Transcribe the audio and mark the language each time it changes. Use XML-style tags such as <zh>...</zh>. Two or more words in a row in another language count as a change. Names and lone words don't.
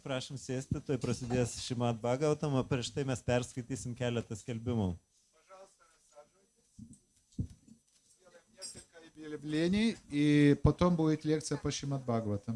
<lt>prašom sėsti, tuoj prasidės Šrimad Bhagavatam, o prieš tai mes perskaitysim keletą skelbimų.</lt> <ru>Несколько объявлений, и потом будет лекция по Шримад Бхагаватам.</ru>